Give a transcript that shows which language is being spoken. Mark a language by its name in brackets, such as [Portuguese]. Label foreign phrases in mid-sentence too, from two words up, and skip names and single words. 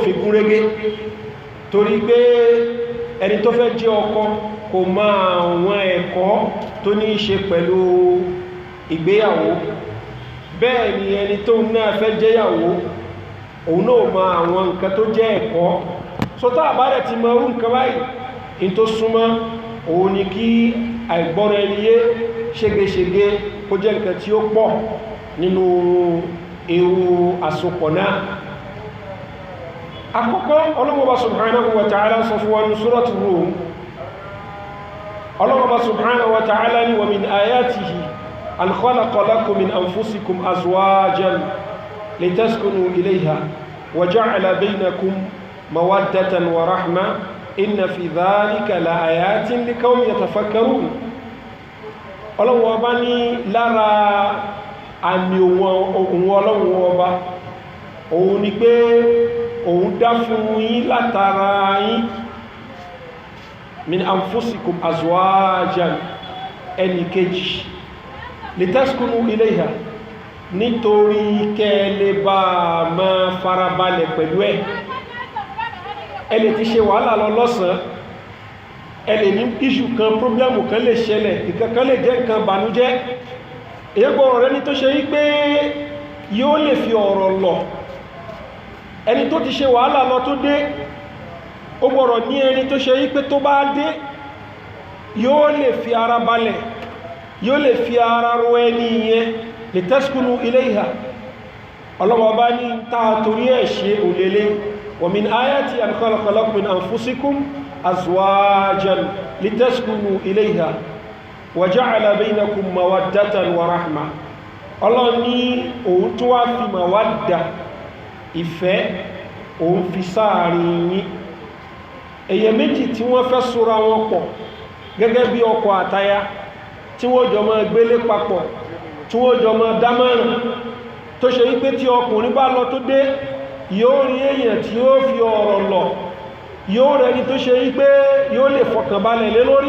[Yoruba] fi gúnrégé torí pé ẹni tó fẹ́ jẹ́ ọkọ kò mọ̀ àwọn ẹ̀kọ́ tó ní ṣe pẹ̀lú ìgbéyàwó bẹ́ẹ̀ ni ẹni tó náà fẹ́ jẹ́yàwó òun náà mọ̀ àwọn nǹkan tó jẹ́ ẹ̀kọ́ sọ́tọ́ àbárẹ̀ ti mọ̀ orú nǹkan báyìí in tó súnmọ́ òun ni kí àìgbọ́ra ẹniyé ṣégeṣége kó jẹ́ nǹkan tí ó pọ̀ nínú ewu àsopọ̀ náà àkọ́kọ́ Ọlọ́hun [Arabic] سبحانه وتعالى [Yoruba] sọ fún wa ní Suratu Rum Ọlọ́hun [Arabic] سبحانه وتعالى [Yoruba] ni [Arabic] ومن آياته أن خلق لكم من أنفسكم أزواجا لتسكنوا إليها وجعل بينكم مودة ورحمة إن في ذلك لآيات لقوم يتفكرون [Yoruba] Ọlọ́hun Ọba ní lára àmì ohun Ọlọ́hun Ọba òun ni pé òun dá fún yín látara yín min [Arabic] أنفسكم أزواجا [Yoruba] ẹni kejì [Arabic] لتسكنوا إليها [Yoruba] nítorí kẹ́lẹ̀ bá ma farabalẹ̀ pẹ̀lú ẹ̀ ẹlẹ̀ ti ṣe wàhálà lọ lọ́sàn ẹlẹ̀ ní iṣù kan problemu kan lè ṣẹlẹ̀ ìkankan lè jẹ́ nǹkan bànújẹ́ èyẹ́gbọ́ ọ̀rẹ́ ní tó ṣe yí pé yóò lè fi ọ̀rọ̀ lọ ẹni tó ti ṣe wàhálà lọ tó dé ó gbọ́rọ̀ ní ẹni tó ṣe yí pé tó bá dé yóò lè fi ara balẹ̀, yóò lè fi ara ro ẹni yẹn [Arabic] لتسكنوا إليها. [Yoruba] Ọlọ́run bá ní ta torí ẹ̀ ṣe òlélé [Arabic] ومن آيات أن خلق لكم من أنفسكم أزواجا لتسكنوا إليها وجعل بينكم مودة ورحمة. [Yoruba] Ọlọ́run ní òun tó wá fi mawadda ìfẹ́ òun fi sáàrin yín. Èyàn méjì tí wọ́n fẹ́ sora wọn pọ̀ gẹ́gẹ́ bí ọkọ àtaya tí wọ́n jọ máa gbélé papọ̀, tí wọ́n jọ máa dámọ̀ràn, tó ṣe wípé tí ọkùnrin bá lọ tó dé yóò rí èyàn tí ó fi ọ̀rọ̀ lọ, yóò rẹni tó ṣe wípé yóò lè fọkànbalẹ̀ lé lórí.